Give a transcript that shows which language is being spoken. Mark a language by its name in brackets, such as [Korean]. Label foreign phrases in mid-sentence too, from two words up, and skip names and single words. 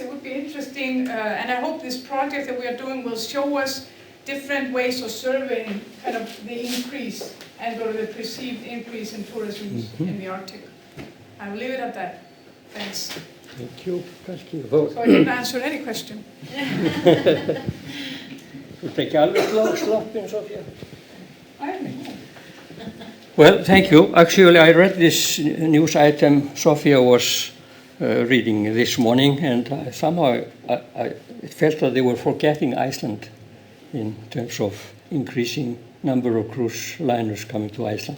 [English] It would be interesting, and I hope this project that we are doing will show us different ways of surveying kind of the increase and or the perceived increase in tourism in the Arctic. I will leave it at that. Thanks. Thank you. So I didn't answer any question. [Icelandic] Þú tekja alveg sloppin, Soffía. [English] I don't know. Well, thank you. Actually, I read this news item Soffía was reading this morning, and somehow it felt that they were forgetting Iceland in terms of increasing number of cruise liners coming to Iceland.